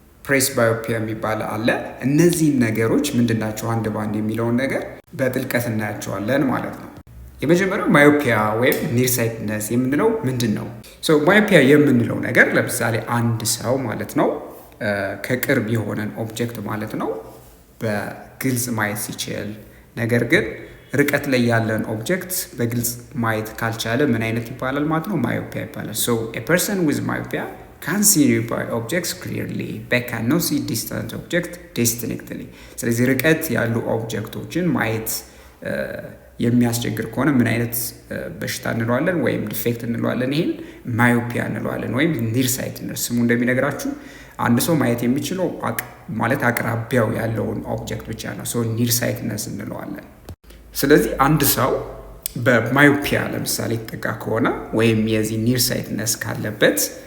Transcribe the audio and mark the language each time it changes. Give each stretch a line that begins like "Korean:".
Amharic: ፕሬስባዮፒያ የሚባል አለ። እነዚህን ነገሮች ምንድናቸው አንድ ባንድ የሚለውን ነገር በጥልቀት እናያቸዋለን ማለት ነው። የመጀመሪያው ማዮፒያ ወይም ኒርሳይትነስ የምንለው ምንድን ነው? ማዮፒያ የምንለው ነገር ለምሳሌ አንድ ሰው ማለት ነው ከቅርብ የሆነን ኦብጀክት ማለት ነው በግልጽ ማየት ሲችል፣ ነገር ግን ርቀት ላይ ያለን ኦብጀክት በግልጽ ማየት ካልቻለ ምን አይነት ይባላል ማለት ነው? ማዮፒያ ይባላል።
English: a person with myopia can see nearby objects clearly but cannot see distant objects distinctly።
Amharic: ስለዚህ ርቀት ያሉ ኦብጀክቶችን ማየት የሚያስቸግር ከሆነ ምን አይነት በሽታ እንለዋለን? ወይም ዲፌክት እንለዋለን። ይሄን ማዮፒያ እንለዋለን ወይም ኒርሳይትነስ። ስሙ እንደሚነግራችሁ አንድ ሰው ማየት የሚችለው ማለት አቅራቢያው ያለውን ኦብጀክት ብቻ ነው። ኒርሳይትነስ እንለዋለን። ስለዚህ አንድ ሰው በማዮፒያ ለምሳሌ የተጠቃ ከሆነ ወይም የዚህ ኒርሳይትነስ ካለበት